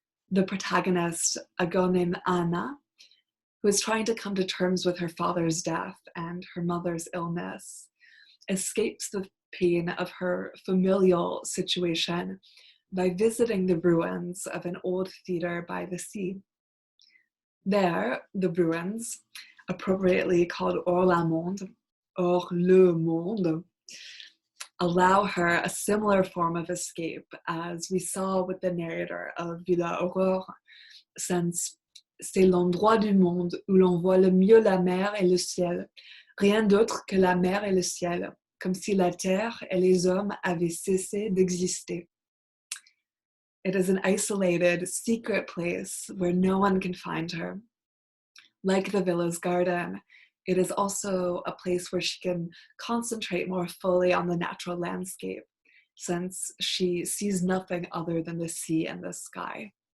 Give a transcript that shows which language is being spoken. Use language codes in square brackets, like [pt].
[en] The protagonist, a girl named Anna, who is trying to come to terms with her father's death and her mother's illness, escapes the pain of her familial situation by visiting the ruins of an old theater by the sea. There, the ruins, appropriately called Orlamonde, Orlamonde, allow her a similar form of escape as we saw with the narrator of Villa Aurore, since [fr] c'est l'endroit du monde où l'on voit le mieux la mer et le ciel, rien d'autre que la mer et le ciel, comme si la terre et les hommes avaient cessé d'exister. [en] It is an isolated, secret place where no one can find her. Like the villa's garden, it is also a place where she can concentrate more fully on the natural landscape, since she sees nothing other than the sea and the sky.